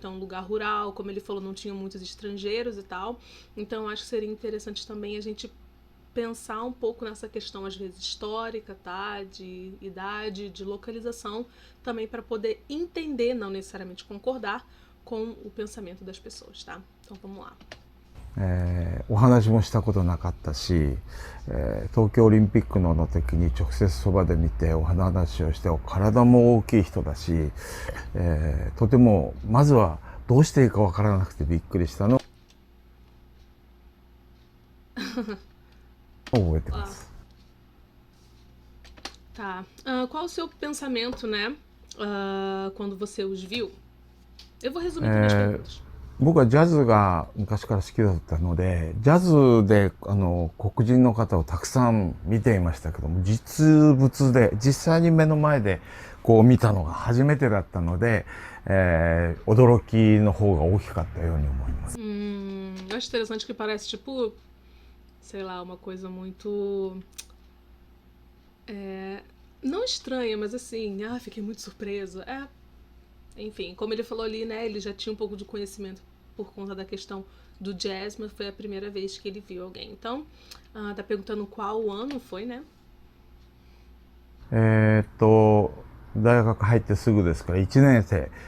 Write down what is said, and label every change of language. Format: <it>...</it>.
<pt>Então, lugar rural, como ele falou, não tinha muitos estrangeiros e tal. Então, acho que seria interessante também a gente pensar um pouco nessa questão, às vezes, histórica, tá? De idade, de localização, também para poder entender, não necessariamente concordar com o pensamento das pessoas, tá? Então, vamos lá.</pt> <ja>お話もしたことなかったし、東京オリンピックの時に直接そばで見てお話をして、体も大きい人だし、とてもまずはどうしていいかわからなくてびっくりしたのを覚えてます。</ja> <pt>Tá. Qual o seu pensamento, né? Quando você os viu? Eu vou resumir aqui minhas perguntas.</pt> <ja>僕はジャズが昔から好きだったので、ジャズで黒人の方をたくさん見ていましたけども、実物で実際に目の前でこう見たのが初めてだったので、驚きの方が大きかったように思います。</ja> <pt>Eu acho interessante que parece tipo, sei lá, uma coisa muito não estranha, mas assim, fiquei muito surpresa. Enfim, como ele falou ali, né, ele já tinha um pouco de conhecimento por conta da questão do jazz, mas foi a primeira vez que ele viu alguém. Então, tá perguntando qual ano foi, né?</pt> <ja>大学入ってすぐですから1年生。</ja>